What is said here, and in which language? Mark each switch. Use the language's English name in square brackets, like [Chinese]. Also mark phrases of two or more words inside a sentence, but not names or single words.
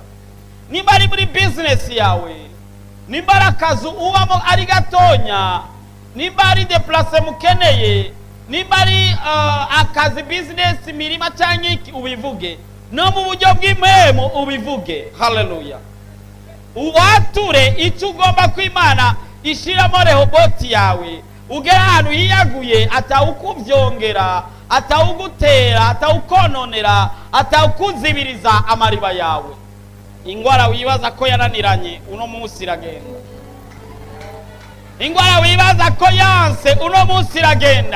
[Rundi] Nimba ari muri business yawe, nimba ari akazi ubamo ari gatonya, nimba ari deplace mukeneye, nimba ari akazi business mirima cyangwa iki, ubivuge. No mu buryo bw'imhemu ubivuge. Haleluya. Uwature icyo ugomba ko Imana ishiramo Rehoboti yawe, ugera ahantu hiyaguye, atawukuvyongera, atawugutera, atawukononera, atawukuzibiriza amariba yawe. Ingwara wibaza ko yananiranye, uno munsi iragenda. Ingwara wibaza ko yanse, uno munsi iragenda.